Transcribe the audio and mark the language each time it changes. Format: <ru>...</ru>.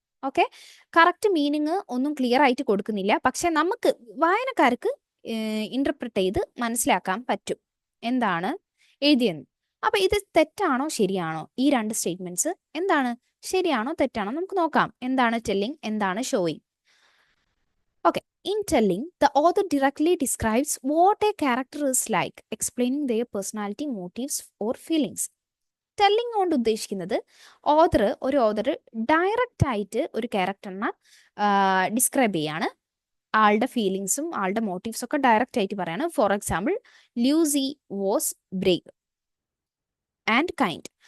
<ml>Okay, correct meaning ഒന്നും clear ആയിട്ട് കൊടുക്കുന്നില്ല, പക്ഷെ നമുക്ക് വായനക്കാർക്ക് ഇന്റർപ്രിറ്റ് ചെയ്ത് മനസ്സിലാക്കാൻ പറ്റും എന്താണ് എഴുതിയെന്ന്. അപ്പൊ ഇത് തെറ്റാണോ ശരിയാണോ? ഈ രണ്ട് സ്റ്റേറ്റ്മെന്റ്സ് എന്താണ് ശരിയാണോ തെറ്റാണോ നമുക്ക് നോക്കാം. എന്താണ് ടെല്ലിംഗ്, എന്താണ് showing?</ml> <en>Okay, in telling the author directly describes what a character is like, explaining their personality, motives or feelings.</en> <ml>Telling കൊണ്ട് ഉദ്ദേശിക്കുന്നത് ഒരു ഓതർ ഡയറക്റ്റ് ആയിട്ട് ഒരു ക്യാരക്ടറിനെ ഡിസ്ക്രൈബ് ചെയ്യാണ്. ആളുടെ ഫീലിങ്സും ആളുടെ മോട്ടീവ്സും ഒക്കെ ഡയറക്റ്റ് ആയിട്ട് പറയാണ്.</ml> <en>For example, Lucy was brave and kind.</en>